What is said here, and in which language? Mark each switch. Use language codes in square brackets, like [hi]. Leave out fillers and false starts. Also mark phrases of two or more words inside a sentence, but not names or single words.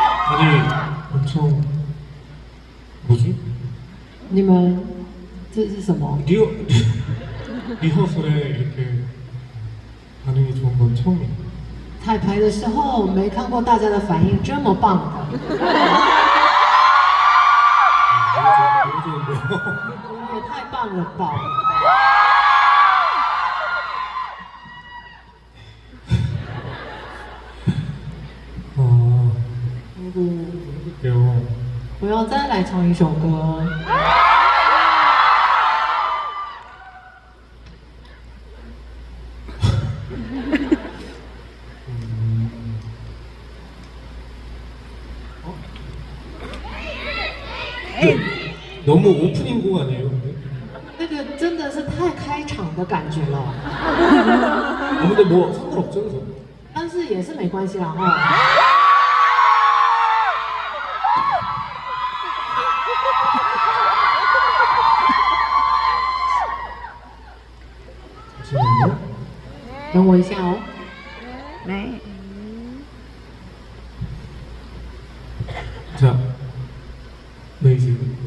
[ko] 아니 엄청 뭐지? [zh] 你们这是什么？ [ko] 리허설에 이렇게 반응이 좋은 건 처음이에요. [zh] 彩排的时候没看过大家的反应这么棒的， [ko] 너무 좋은데요? [zh] 也太棒了吧！ [ko] 해볼게요. [zh] 我要再来唱一首歌。 [ko] 너무 오프닝 곡 아니에요? 근데? [zh] 那个真的是太开场的感觉了， [ko] 근데 뭐 상관없죠, 그래서? [zh] 但是也是没关系啦哈。 [ko] 잠시만요. [zh] 等我一下哦。 [ko] 네. 자, 메이지.